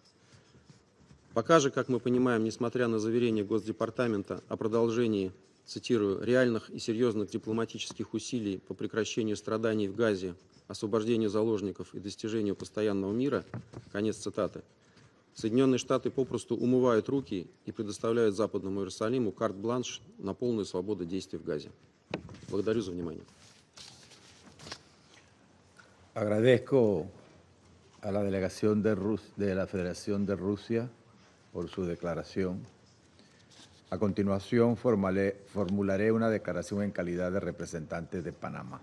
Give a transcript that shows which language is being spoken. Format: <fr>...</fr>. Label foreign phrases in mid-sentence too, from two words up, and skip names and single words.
<ru>Пока же, как мы понимаем, несмотря на заверение Госдепартамента о продолжении, цитирую, реальных и серьезных дипломатических усилий по прекращению страданий в Газе, освобождению заложников и достижению постоянного мира, конец цитаты, Соединенные Штаты попросту умывают руки и предоставляют Западному Иерусалиму карт-бланш на полную свободу действий в Газе. Благодарю за внимание.</ru> <es>Agradezco a la delegación de la Federación de Rusia por su declaración. A continuación, formularé una declaración en calidad de representante de Panamá.</es>